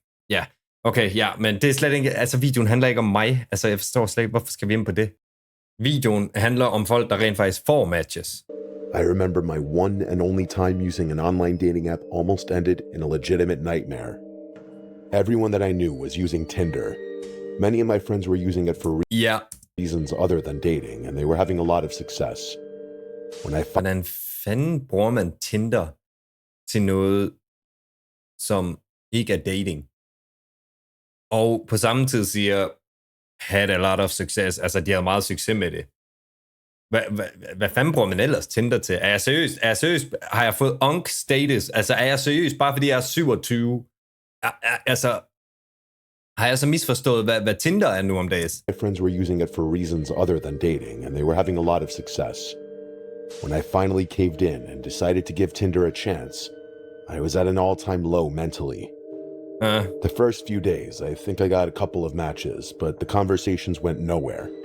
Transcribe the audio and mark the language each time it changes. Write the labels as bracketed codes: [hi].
[da] Ja. Okay, ja, men det er slet ikke, altså videoen handler ikke om mig. Altså jeg forstår slet ikke, hvorfor skal vi ind på det? Videoen handler om folk, der rent faktisk får matches. [en] I remember my one and only time using an online dating app almost ended in a legitimate nightmare. Everyone that I knew was using Tinder. Many of my friends were using it for reasons other than dating, and they were having a lot of success. [da] Hvordan fanden bruger man Tinder til noget, som ikke er dating? Og på samme tid siger, [en] had a lot of success. [da] Altså, de havde meget succes med det. Hvad fanden bruger man ellers Tinder til? Er jeg seriøs? Har jeg fået unk status? Altså, er jeg seriøs bare fordi jeg er 27? Altså, har jeg så misforstået, hvad Tinder er nu om dagen? [en] My friends were using it for reasons other than dating, and they were having a lot of success. When I finally caved in and decided to give Tinder a chance, I was at an all-time low mentally. The first few days, I think I got a couple of matches, but the conversations went nowhere.